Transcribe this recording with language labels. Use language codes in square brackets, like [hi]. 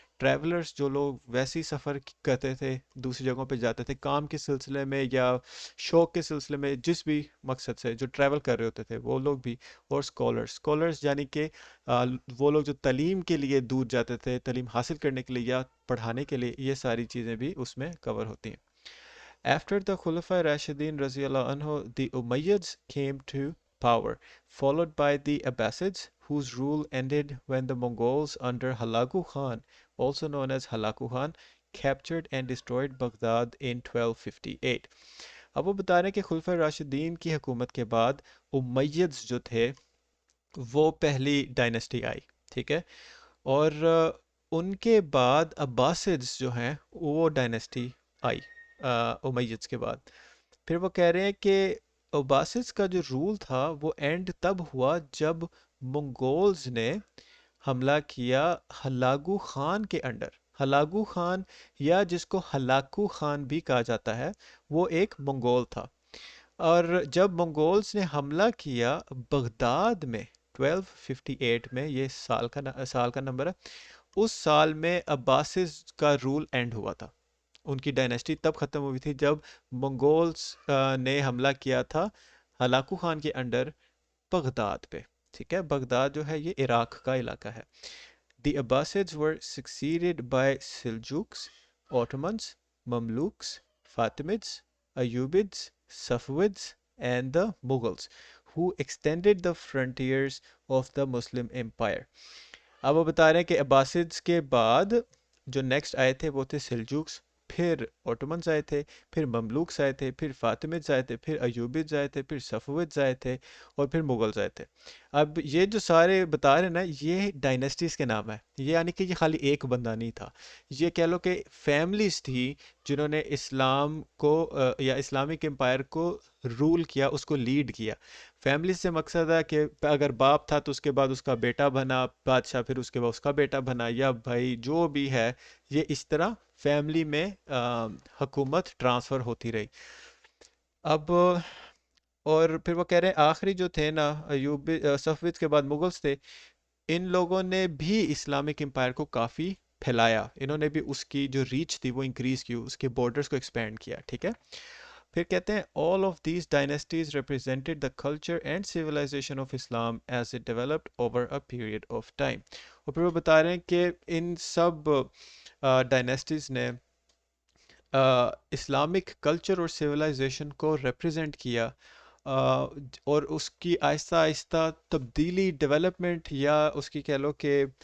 [ur] Travellers جو لوگ ویسے ہی سفر کرتے تھے، دوسری جگہوں پہ جاتے تھے کام کے سلسلے میں یا شوق کے سلسلے میں، جس بھی مقصد سے جو ٹریول کر رہے ہوتے تھے وہ لوگ بھی. اور اسکالرز یعنی کہ وہ لوگ جو تعلیم کے لیے دور جاتے تھے، تعلیم حاصل کرنے کے لیے یا پڑھانے کے لیے، یہ ساری چیزیں بھی اس میں کور ہوتی ہیں. [en] After the Khulafa Rashidin Raziallahu anhu, the Umayyads came to power, followed by the Abbasids, whose rule ended when the Mongols under Halagu Khan, also known as Halaku Khan, captured and destroyed Baghdad in 1258. [ur] اب وہ بتا رہے ہیں کہ خلفۂ راشدین کی حکومت کے بعد امیدز جو تھے وہ پہلی ڈائنسٹی آئی، ٹھیک ہے، اور ان کے بعد عباسڈز جو ہیں وہ ڈائنسٹی آئی امیدز کے بعد. پھر وہ کہہ رہے ہیں کہ عباسڈز کا جو رول تھا وہ اینڈ تب ہوا جب منگولز نے حملہ کیا ہلاگو خان کے انڈر. ہلاگو خان یا جس کو ہلاکو خان بھی کہا جاتا ہے وہ ایک منگول تھا. اور جب منگولز نے حملہ کیا بغداد میں 1258 میں، یہ سال کا نمبر ہے، اس سال میں عباسز کا رول اینڈ ہوا تھا. ان کی ڈائنیسٹی تب ختم ہوئی تھی جب منگولز نے حملہ کیا تھا ہلاکو خان کے انڈر بغداد پہ، ٹھیک ہے. بغداد جو ہے یہ عراق کا علاقہ ہے. [en] The Abbasids were succeeded by Seljuks, Ottomans, Mamluks, Fatimids, Ayyubids, Safavids and the Mughals, who extended the frontiers of the Muslim Empire. [ur] اب وہ بتا رہے ہیں کہ عباسڈز کے بعد جو نیکسٹ آئے تھے وہ تھے سلجوکس، پھر اوٹومنز آئے تھے، پھر مملوکس آئے تھے، پھر فاطمیدز آئے تھے، پھر ایوبیدز آئے تھے، پھر صفویدز آئے تھے اور پھر مغلز آئے تھے. اب یہ جو سارے بتا رہے ہیں نا یہ ڈائنیسٹیز کے نام ہے، یہ یعنی کہ یہ خالی ایک بندہ نہیں تھا، یہ کہہ لو کہ فیملیز تھی جنہوں نے اسلام کو یا اسلامک امپائر کو رول کیا، اس کو لیڈ کیا. فیملی سے مقصد ہے کہ اگر باپ تھا تو اس کے بعد اس کا بیٹا بنا بادشاہ، پھر اس کے بعد اس کا بیٹا بنا یا بھائی جو بھی ہے، یہ اس طرح فیملی میں حکومت ٹرانسفر ہوتی رہی. اب اور پھر وہ کہہ رہے ہیں آخری جو تھے نا ایوبی صفویدز کے بعد مغلز تھے، ان لوگوں نے بھی اسلامک امپائر کو کافی پھیلایا، انہوں نے بھی اس کی جو ریچ تھی وہ انکریز کی، اس کے بارڈرز کو ایکسپینڈ کیا، ٹھیک ہے. پھر کہتے ہیں [en] all of these dynasties represented the culture and civilization of Islam as it developed over a period of time. [ur] اور پھر وہ بتا رہے ہیں کہ ان سب ڈائنیسٹیز نے اسلامک کلچر اور سویلائزیشن کو ریپرزینٹ کیا اور اس کی آہستہ آہستہ تبدیلی، ڈیولپمنٹ یا اس کی کہہ لو کہ